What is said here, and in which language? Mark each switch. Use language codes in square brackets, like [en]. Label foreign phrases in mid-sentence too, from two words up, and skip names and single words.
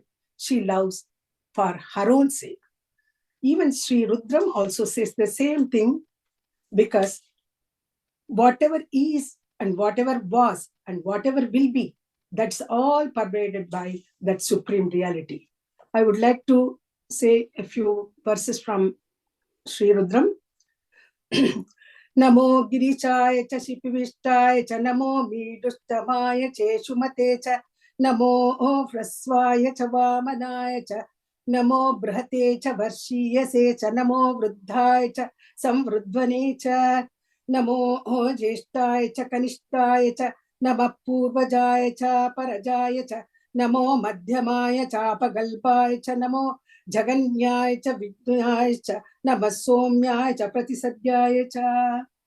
[en] She loves for her own sake. Even Sri Rudram also says the same thing, because whatever is and whatever was and whatever will be, that's all pervaded by that supreme reality. I would like to say a few verses from Sri Rudram. [sa] Namo Girichaya cha Shipivishthaya cha Namo Midustamaya che Shumate cha Namo Vrasvaya cha Vamanaya cha Namo Brahate cha Varshiyase cha Namo Vruddhaya cha Samvrudvane cha Namo Jeshthaya cha Kanishthaya cha Namah Purvajaya cha Parajaya cha Namo Madhyamaya cha Pagalpaya cha Namo Jaganyaya cha Vidhyaya cha Namah Somyaya cha Pratisadyaya cha.